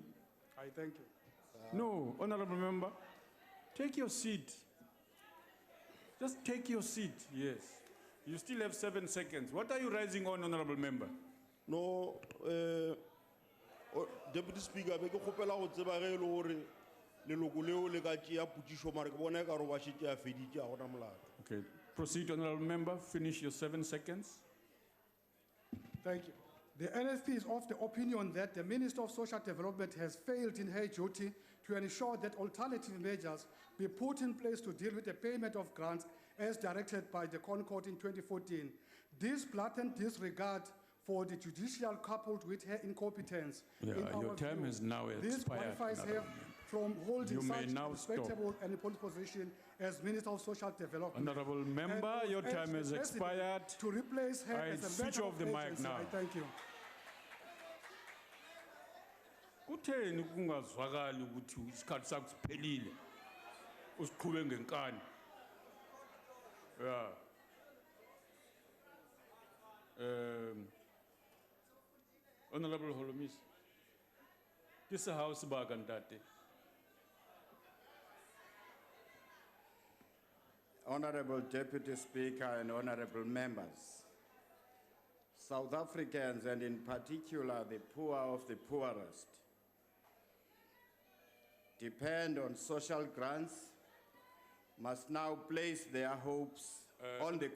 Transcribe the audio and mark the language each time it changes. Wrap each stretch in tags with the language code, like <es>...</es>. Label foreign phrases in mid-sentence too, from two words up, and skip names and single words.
<en>I thank you. No, Honorable Member, take your seat. Just take your seat, yes. You still have 7 seconds. What are you rising on, Honorable Member? No, Deputy Speaker,</en> <nso>I kgopela go tseba ge e le gore leloko leo le ka tšea potšišo mare ke bona ekare ba šetse a feditše a gona molato.</nso> <en>Okay, proceed, Honorable Member. Finish your 7 seconds. Thank you. The NFP is of the opinion that the Minister of Social Development has failed in her duty to ensure that alternative measures be put in place to deal with the payment of grants as directed by the Concord in 2014. This blatant disregard for the judicial coupled with her incompetence. Yeah, your time has now expired. This qualifies her from holding You may such now a respectable and important position as Minister of Social Development. Honorable Member, And your urge time the has President expired. To replace her I as a switch matter off of the mic urgency. now. I thank you.</en> <zu>Kutheni kungazwakali ukuthi isikhathi sakho siphelile usiqhube ngenkani?</zu> <en>Yeah. Honorable Holomis, this is house bagantate. Honorable Deputy Speaker and honorable members, South Africans, and in particular the poor of the poorest, depend on social grants, must now place their hopes on the...</en>